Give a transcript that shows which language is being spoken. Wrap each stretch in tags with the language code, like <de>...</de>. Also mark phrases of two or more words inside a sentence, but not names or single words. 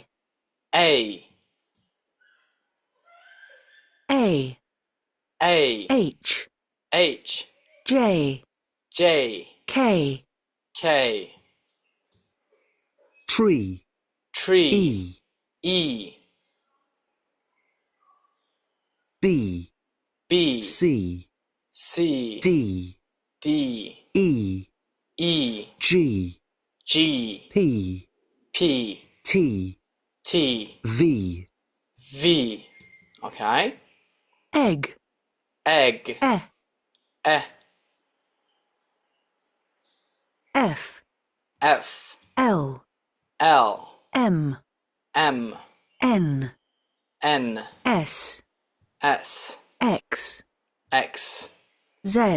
<en>A, A A, H H, J J, K K. Tree Tree. E E, B B, C C, D D, E E, G G, P P, T T, V V. Okay. Egg Egg. E E, F F, L L, M M, N N, S S, X X, Z</en>